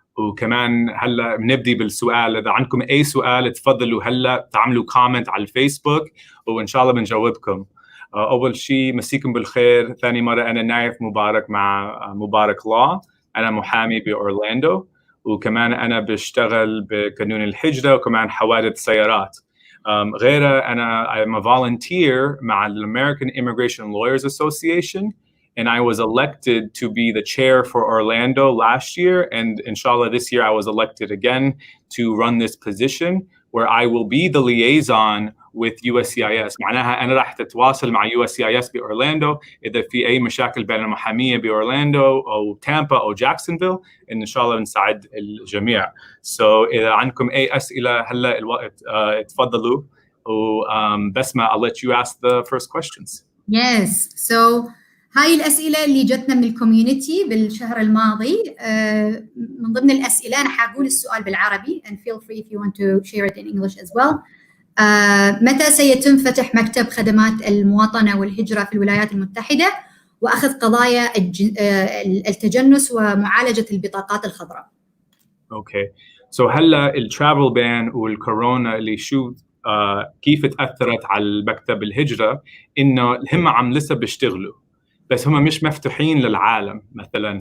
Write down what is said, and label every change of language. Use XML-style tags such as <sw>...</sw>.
<ar>وكمان هلا بنبدي بالسؤال. اذا عندكم اي سؤال تفضلوا هلا تعملوا كومنت على الفيسبوك وان شاء الله بنجاوبكم. أول شيء مسيكم بالخير. ثاني مرة أنا نايف مبارك مع مبارك لا. أنا محامي بأورلاندو، وكمان أنا بشتغل بقانون الهجرة وكمان حوادث سيارات. غيره أنا</ar> <en>I'm a volunteer مع the American Immigration Lawyers Association, and I was elected to be the chair for Orlando last year, and inshallah this year I was elected again to run this position where I will be the liaison with USCIS.</en> <ar>معناها أنا راح تتواصل مع USCIS بأورلاندو إذا في أي مشاكل بين المحامية بأورلاندو أو تامبا أو جاكسونفيل، إن شاء الله نساعد الجميع. So إذا عندكم أي أسئلة هلا الوقت تفضلوا.</ar> <en>بسمة, I'll let you ask the first questions. Yes.</en> <ar>So هاي الأسئلة اللي جتنا من الكوميونتي بالشهر الماضي. من ضمن الأسئلة أنا حقول السؤال بالعربي</ar> <en>and feel free if you want to share it in English as well.</en> <ar>متى سيتم فتح مكتب خدمات المواطنة والهجرة في الولايات المتحدة وأخذ قضايا التجنس ومعالجة البطاقات الخضراء؟</ar> <en>Okay.</en> <ar>So هلا الترافل بان والكورونا اللي شو كيف تأثرت على المكتب الهجرة، إنه هم عم لسه بيشتغلوا بس هم مش مفتوحين للعالم مثلا.</ar>